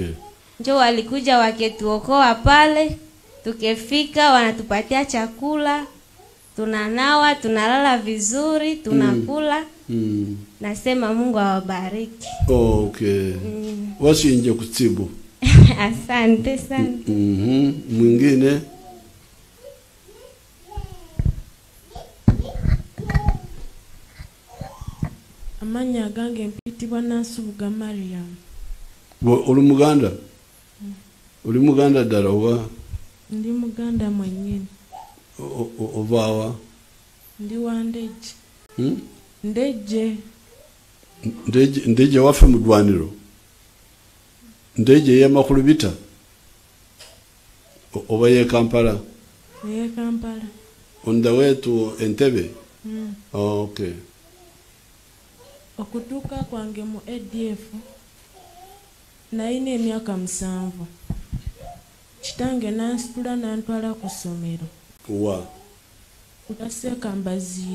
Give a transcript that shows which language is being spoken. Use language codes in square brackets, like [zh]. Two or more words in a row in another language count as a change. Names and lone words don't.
[sw] Njoo walikuja waketuokoa pale, tukefika wanatupatia chakula, tunanawa, tunalala vizuri, tunakula. Nasema Mungu awabariki. Okay. Wasinje kutibu. Asante sana. Mwingine? [lg] Amanya gange mpitibwa Nansubuga Mariam. Uli Muganda? Uli Muganda ddala oba? Ndi Muganda mwennyini. Ovaawa? Ndi wa Ndeje. Ndeje. Ndeje waffe mu ddwaniro? Ndeje y'amakulu bita? Oba ye Kampala? Ye Kampala. [en] On the way to Entebbe? Okay. [lg] Okutuuka kwange mu ADF nalina emyaka 7. Kitange nansitula nantwala ku ssomero. Wa? Ku Sekambaziira.